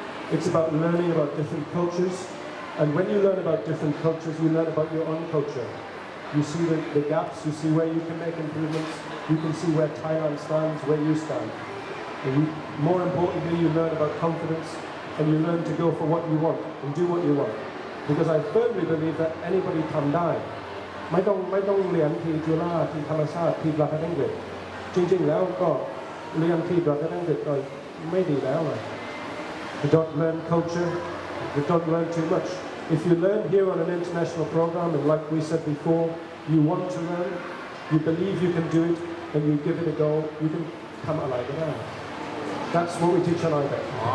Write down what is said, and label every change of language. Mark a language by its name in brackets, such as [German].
[English] It's about learning about different cultures, and when you learn about different cultures, you learn about your own culture. You see the gaps, you see where you can make improvements, you can see where Thailand stands, where you stand. And more importantly, you learn about confidence, and you learn to go for what you want and do what you want. Because I firmly believe that anybody can die. [Thai] ไม่ต้องเรียนที่จุฬาที่ธรรมศาสตร์ที่ประเทศอังกฤษจริงๆแล้วก็เรียนที่ประเทศอังกฤษก็ไม่ดีแล้วเลย [English] You don't learn culture, you don't learn too much. If you learn here on an international program, and like we said before, you want to learn, you believe you can do it, and you give it a go, you can come alive with that. That's what we teach on IBEC.